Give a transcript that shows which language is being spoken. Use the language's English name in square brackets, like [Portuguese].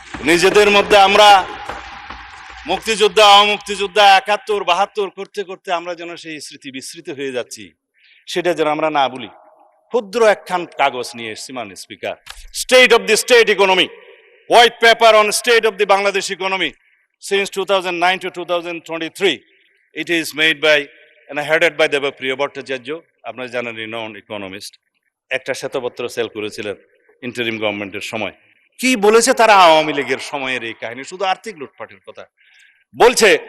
[Bangla] নিজেদের মধ্যে আমরা মুক্তিযোদ্ধা, অমুক্তিযোদ্ধা, ৭১-৭২ করতে করতে আমরা যেন সেই স্মৃতি বিস্মৃত হয়ে যাচ্ছি, সেটা যেন আমরা না বলি। ক্ষুদ্র একখান কাগজ নিয়ে এসেছি মাননীয় speaker, [English] State of the state economy, white paper on state of the Bangladesh economy since 2009 to 2023. It is made by and headed by Debapriya Bhattacharya, [Bangla] আপনারা জানেন, [English] Renowned economist. [Bangla] একটা শ্বেতপত্র সেল করেছিলেন ইন্টারিম গভর্নমেন্টের সময়। কি বলেছে তারা আওয়ামী লীগের সময়ের এই কাহিনী, শুধু আর্থিক লুটপাটের কথা বলছে।